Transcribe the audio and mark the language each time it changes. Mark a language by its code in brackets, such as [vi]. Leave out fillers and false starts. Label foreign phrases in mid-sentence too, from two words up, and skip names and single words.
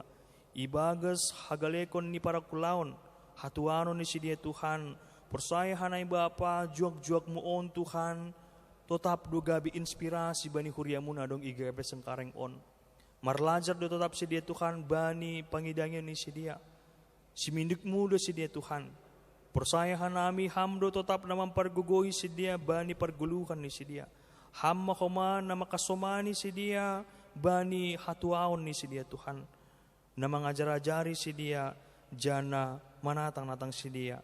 [bts] Ibagas hagalekon ni para kulaon. Hatuanon ni si dia Tuhan. Persayahan ay Bapa juak-juak mo on Tuhan. Totap do gabi inspirasi bani huriamu na dong igabe Cengkareng on. Marlajar do tetap si dia Tuhan bani pangidangin ni si dia. Simindik muda si dia Tuhan. Persayahan nami hamdo tetap na mampargugoy si dia bani parguluhan ni si dia. Ham makoma na makasomani si dia bani hatuaon ni si dia Tuhan. Na mangajar-ajari si dia jana manatang-natang si dia.